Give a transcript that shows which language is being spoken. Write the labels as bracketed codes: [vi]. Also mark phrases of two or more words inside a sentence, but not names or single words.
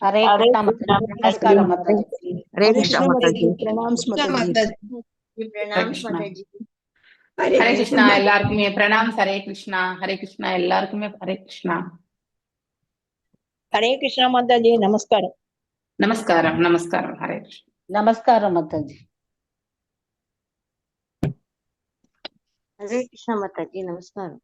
[ta] ஹரே கிருஷ்ணா மாதாஜி. நமஸ்காரம் மாதாஜி. ஹரே Hare கிருஷ்ணா Krishna மாதாஜி. Mataji. Pranams Mataji. Pranams Mataji. ஹரே கிருஷ்ணா எல்லாருக்குமே பிரணாம். ஹரே கிருஷ்ணா. ஹரே கிருஷ்ணா எல்லாருக்குமே ஹரே கிருஷ்ணா. ஹரே கிருஷ்ணா மாதாஜி. நமஸ்காரம். நமஸ்காரம் நமஸ்காரம். ஹரே கிருஷ்ணா. நமஸ்காரம் மாதாஜி. ஹரே கிருஷ்ணா மாதாஜி. நமஸ்காரம்.